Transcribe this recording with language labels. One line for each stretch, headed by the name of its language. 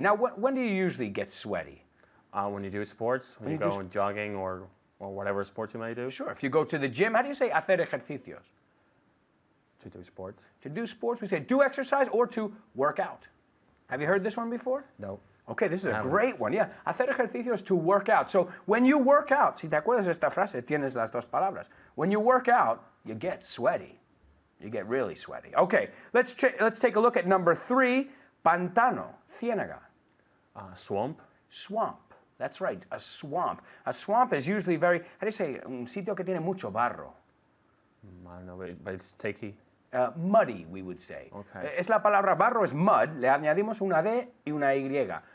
English: Now, when do you usually get sweaty? When you do sports, when you go jogging or whatever sports you may do. Sure. If you go to the gym, how do you say
Spanish: hacer ejercicios?
English: To do sports. To do sports, we say do exercise or to work out. Have you heard this one before? No. Okay, this is a great one.
Spanish: Yeah, hacer ejercicios
English: to work out. So when you work out,
Spanish: si te acuerdas de esta frase, tienes las dos palabras.
English: When you work out, you get sweaty. You get really sweaty. Okay, let's take a look at number 3,
Spanish: pantano, ciénaga.
English: Swamp. Swamp. That's right, a swamp. A swamp is usually very, how do you say,
Spanish: un sitio que tiene mucho barro.
English: I don't know, but it's sticky. Muddy, we would say. Okay.
Spanish: Es la palabra barro, es mud, le añadimos una D y una Y.